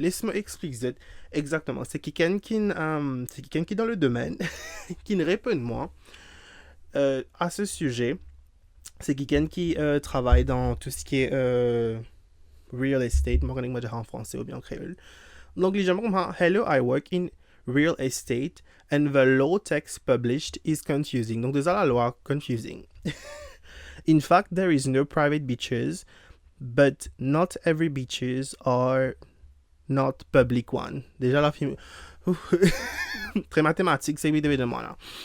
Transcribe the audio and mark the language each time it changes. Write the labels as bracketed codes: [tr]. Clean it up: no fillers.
[fr] Laisse-moi expliquer exactement. C'est quelqu'un qui est dans le domaine, qui ne répond moi à ce sujet. C'est quelqu'un qui travaille dans tout ce qui est real estate. Moi, je vais dire en français ou bien en créole. Donc, les gens vont dire, [en] hello, I work in real estate and the law text published is confusing. [fr] Donc, déjà, la loi [en] confusing. In fact, there is no private beaches, but not every beaches are not public one. [fr] Déjà, la film... très mathématique, c'est évidemment là.